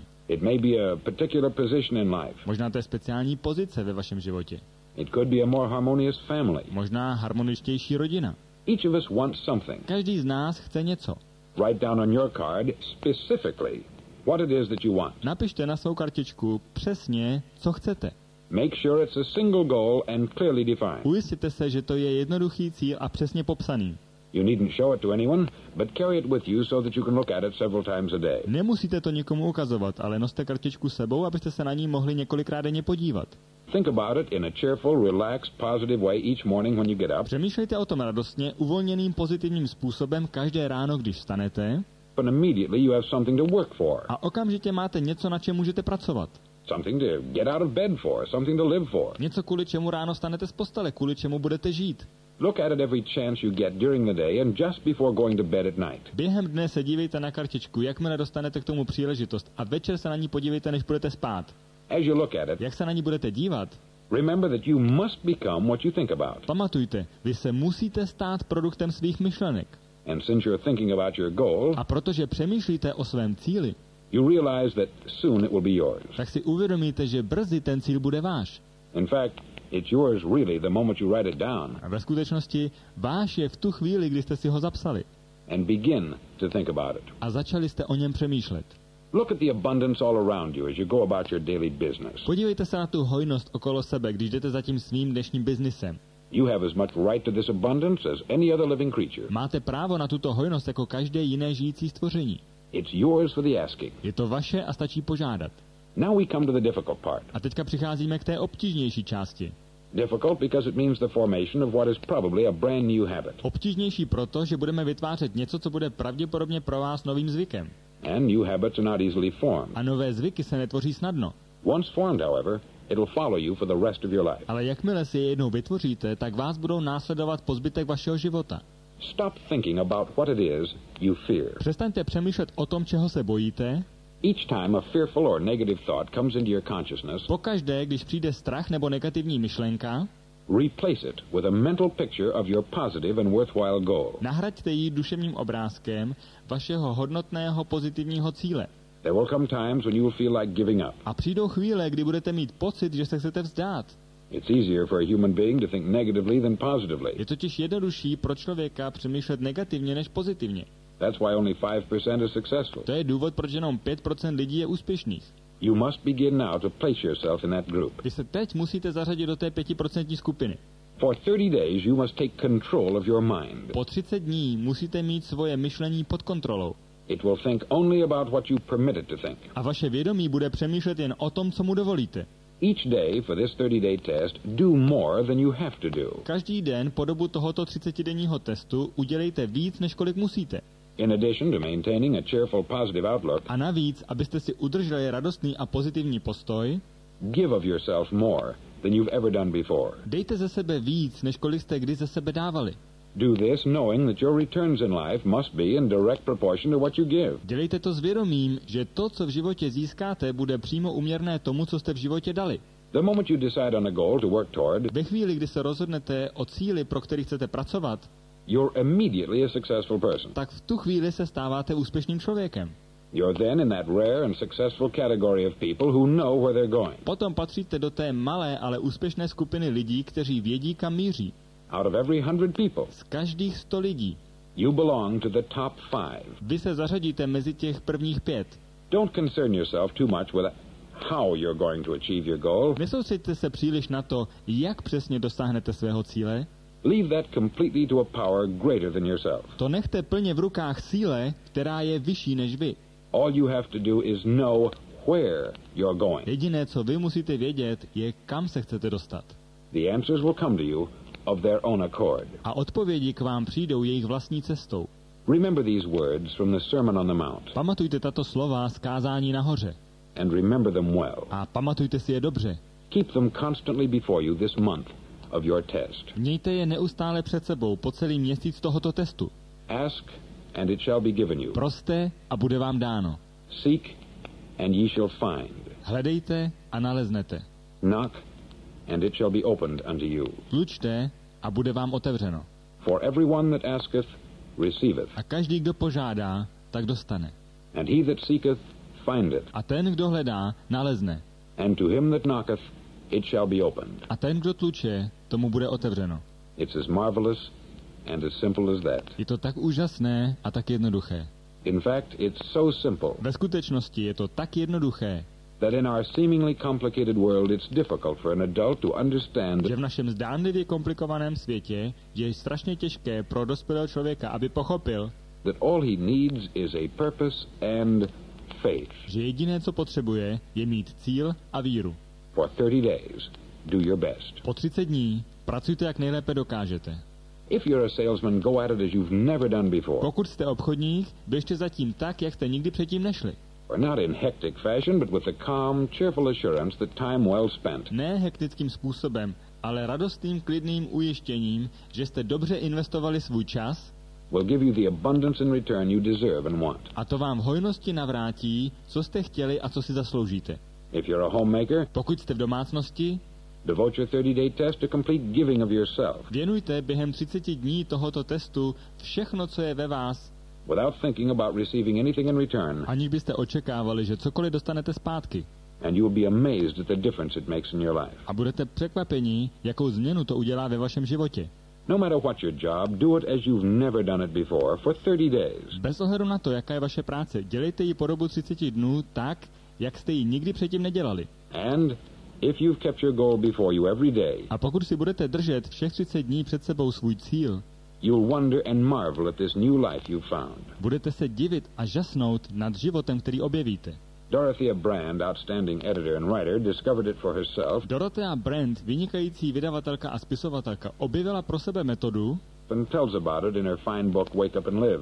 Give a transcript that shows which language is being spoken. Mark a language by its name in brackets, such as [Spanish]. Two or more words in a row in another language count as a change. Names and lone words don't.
[English] It may be a particular position in life. [Czech] Možná to je speciální pozice ve vašem životě. [English] It could be a more harmonious family. [Czech] Možná harmoničtější rodina. [English] Each of us wants something. [Czech] Každý z nás chce něco. [English] Write down on your card specifically what it is that you want. [Czech] Napište na svou kartičku přesně, co chcete. [English] Make sure it's a single goal and clearly defined. [Czech] Ujistěte se, že to je jednoduchý cíl a přesně popsaný. [English] You needn't show it to anyone, but carry it with you so that you can look at it several times a day. [Czech] Nemusíte to nikomu ukazovat, ale noste kartičku sebou, abyste se na ní mohli několikrát denně podívat. [English] Think about it in a cheerful, relaxed, positive way each morning when you get up. [Czech] Přemýšlejte o tom radostně, uvolněným, pozitivním způsobem každé ráno, když vstanete. [English] But immediately you have something to work for. [Czech] A okamžitě máte něco, na čem můžete pracovat. [English] Something to get out of bed for, something to live for. [Czech] Něco, kvůli čemu ráno stanete z postele, kvůli čemu budete žít. [English] Look at it every chance you get during the day and just before going to bed at night. [Czech] Během dne se dívejte na kartičku, jakmile dostanete k tomu příležitost, a večer se na ní podívejte, než budete spát. [English] As you look at it, [Czech] Jak se na ní budete dívat? [English] remember that you must become what you think about. [Czech] Pamatujte, vy se musíte stát produktem svých myšlenek. [English] And since you're thinking about your goal, [Czech] A protože přemýšlíte o svém cíli, [English] you realize that soon it will be yours. [Czech] tak si uvědomíte, že brzy ten cíl bude váš. [English] In fact, it's yours really the moment you write it down [Czech] A ve skutečnosti váš je v tu chvíli, kdy jste si ho zapsali. [English] and begin to think about it. [Czech] A začali jste o něm přemýšlet. [English] Look at the abundance all around you as you go about your daily business. [Czech] Podívejte se na tu hojnost okolo sebe, když jdete za tím svým dnešním biznisem. [English] You have as much right to this abundance as any other living creature. [Czech] Máte právo na tuto hojnost jako každé jiné žijící stvoření. [English] It's yours for the asking. [Czech] Je to vaše a stačí požádat. [English] Now we come to the difficult part. [Czech] A teďka přicházíme k té obtížnější části. [English] Difficult because it means the formation of what is probably a brand new habit. [Czech] Obtížnější proto, že budeme vytvářet něco, co bude pravděpodobně pro vás novým zvykem. [English] And new habits are not easily formed. [Czech] A nové zvyky se netvoří snadno. [English] Once formed, however, it'll follow you for the rest of your life. [Czech] Ale jakmile si je jednou vytvoříte, tak vás budou následovat po zbytek vašeho života. [English] Stop thinking about what it is you fear. [Czech] Přestaňte přemýšlet o tom, čeho se bojíte. [English] Each time a fearful or negative thought comes into your consciousness, [Czech] Pokaždé, když přijde strach nebo negativní myšlenka, [English] replace it with a mental picture of your positive and worthwhile goal. [Czech] nahraďte ji duševním obrázkem vašeho hodnotného pozitivního cíle. [English] There will come times when you will feel like giving up. [Czech] A přijdou chvíle, kdy budete mít pocit, že se chcete vzdát. [English] It's easier for a human being to think negatively than positively. [Czech] Je totiž jednodušší pro člověka přemýšlet negativně než pozitivně. [English] That's why only 5% is successful. [Czech] To je důvod, proč jenom 5% lidí je úspěšných. [English] You must begin now to place yourself in that group. [Czech] Vy se teď musíte zařadit do té 5% skupiny. [English] For 30 days, you must take control of your mind. [Czech] Po 30 dní musíte mít svoje myšlení pod kontrolou. [English] It will think only about what you permit it to think. [Czech] A vaše vědomí bude přemýšlet jen o tom, co mu dovolíte. [English] Each day for this 30-day test, do more than you have to do. [Czech] Každý den po dobu tohoto 30denního testu udělejte víc, než kolik musíte. [English] In addition to maintaining a cheerful, positive outlook, [Czech] A navíc, abyste si udrželi radostný a pozitivní postoj, [English] give of yourself more than you've ever done before. [Czech] dejte ze sebe víc, než kolik jste kdy ze sebe dávali. [English] Do this knowing that your returns in life must be in direct proportion to what you give. [Czech] Dělejte to s vědomím, že to, co v životě získáte, bude přímo úměrné tomu, co jste v životě dali. [English] The moment you decide on a goal to work toward, [Czech] Ve chvíli, kdy se rozhodnete o cíli, pro který chcete pracovat, [English] you're immediately a successful person. [Czech] tak v tu chvíli se stáváte úspěšným člověkem. [English] You're then in that rare and successful category of people who know where they're going. [Czech] Potom patříte do té malé, ale úspěšné skupiny lidí, kteří vědí, kam míří. [English] Out of every 100 people, [Czech] Z každých 100 lidí. [English] you belong to the top 5. [Czech] Vy se zařadíte mezi těch prvních 5. [English] Don't concern yourself too much with how you're going to achieve your goal. [Czech] Nesoustřeďte se příliš na to, jak přesně dosáhnete svého cíle. [English] Leave that completely to a power greater than yourself. [Czech] To nechte plně v rukách síle, která je vyšší než vy. [English] All you have to do is know where you're going. [Czech] Jediné, co vy musíte vědět, je, kam se chcete dostat. [English] The answers will come to you of their own accord. [Czech] A odpovědi k vám přijdou jejich vlastní cestou. [English] Remember these words from the Sermon on the Mount, [Czech] Pamatujte tato slova z kázání nahoře. [English] and remember them well. [Czech] A pamatujte si je dobře. [English] Keep them constantly before you this month of your test. [Czech] Mějte je neustále před sebou po celý měsíc tohoto testu. [English] Ask, and it shall be given you. [Czech] Proste a bude vám dáno. [English] Seek, and ye shall find. [Czech] Hledejte a naleznete. [English] Knock, and it shall be opened unto you. [Czech] Tlučte a bude vám otevřeno. [English] For everyone that asketh, receiveth, [Czech] A každý, kdo požádá, tak dostane. [English] and he that seeketh, findeth, [Czech] A ten, kdo hledá, nalezne. [English] and to him that knocketh, it shall be opened. [Czech] A ten, kdo tluče, tomu bude otevřeno. [English] It's as marvelous and as simple as that. [Czech] Je to tak úžasné a tak jednoduché. [English] In fact, it's so simple [Czech] Ve skutečnosti je to tak jednoduché, [English] that in our seemingly complicated world it's difficult for an adult to understand [Czech] že v našem zdánlivě komplikovaném světě je strašně těžké pro dospělého člověka, aby pochopil, [English] that all he needs is a purpose and faith. [Czech] že jediné, co potřebuje, je mít cíl a víru. [English] For 30 days, do your best. [Czech] Po 30 dní pracujte, jak nejlépe dokážete. [English] If you're a salesman, go at it as you've never done before. [Czech] Pokud jste obchodník, běžte zatím tak, jak jste nikdy předtím nešli. [English] Or not in hectic fashion, but with the calm, cheerful assurance that time well spent [Czech] Ne hektickým způsobem, ale radostným, klidným ujištěním, že jste dobře investovali svůj čas [English] will give you the abundance in return you deserve and want. [Czech] a to vám v hojnosti navrátí, co jste chtěli a co si zasloužíte. [English] If you're a homemaker, [Czech] Pokud jste v domácnosti, [English] devote your 30-day test to complete giving of yourself, [Czech] věnujte během 30 dní tohoto testu všechno, co je ve vás, [English] without thinking about receiving anything in return, [Czech] aniž byste očekávali, že cokoliv dostanete zpátky. [English] and you will be amazed at the difference it makes in your life. [Czech] A budete překvapeni, jakou změnu to udělá ve vašem životě. [English] No matter what your job, do it as you've never done it before for 30 days. [Czech] Bez ohledu na to, jaká je vaše práce, dělejte ji po dobu 30 dnů tak, jak jste ji nikdy předtím nedělali. [English] And if you've kept your goal before you every day, [Czech] A pokud si budete držet všech 30 dní před sebou svůj cíl, [English] you'll wonder and marvel at this new life you've found. [Czech] budete se divit a žasnout nad životem, který objevíte. [English] Dorothea Brand, outstanding editor and writer, discovered it for herself [Czech] Dorothea Brand, vynikající vydavatelka a spisovatelka, objevila pro sebe metodu [English] and tells about it in her fine book Wake Up and Live.